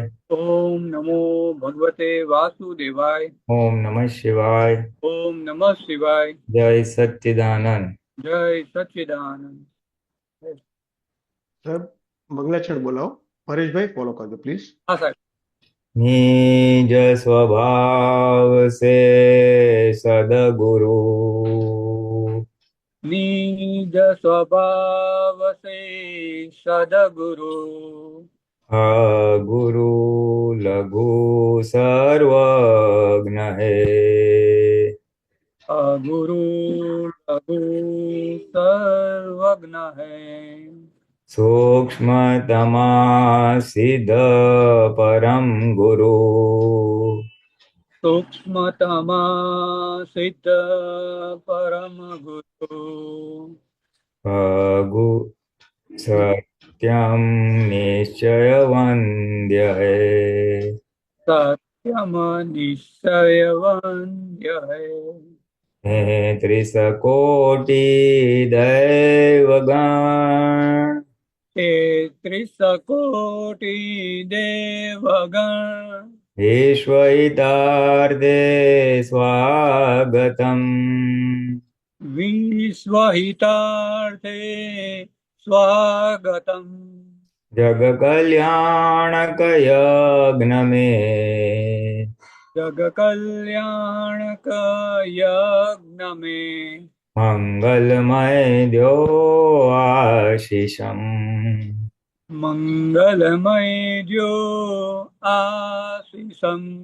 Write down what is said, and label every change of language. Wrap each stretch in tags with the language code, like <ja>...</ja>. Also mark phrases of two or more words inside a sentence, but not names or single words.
<gu>ઓમ નમો ભગવતે વાસુદેવાય. ઓમ નમઃ શિવાય. ઓમ નમઃ શિવાય. જય સચ્ચિદાનંદ. જય સચ્ચિદાનંદ. સાહેબ મંગલાચરણ બોલાવો. પરેશભાઈ ફોલો કરજો પ્લીઝ. હા સાહેબ.</gu> <hi>निज स्वभाव से सदगुरु निज स्वभाव से सदगुरु गुरु लघु सर्वज्ञ है। गुरु लघु सर्वज्ञ है। सूक्ष्मतमा सिद्ध परम गुरु सूक्ष्मतमा सिद्ध परम गुरु गु सत्यम निश्चय वन्द्य है। सत्यम निश्चय वन्द्य है। हे त्रिसकोटि दैवगण तेत्रिसकोटि देवगण विश्वहितार्थे स्वागतम्। विश्वहितार्थे स्वागतम्। जगकल्याणक यज्ञ में जग कल्याणक यज्ञ में मंगलमय द्यो आशीषम्। मंगलमय जो आशीषम्।</hi>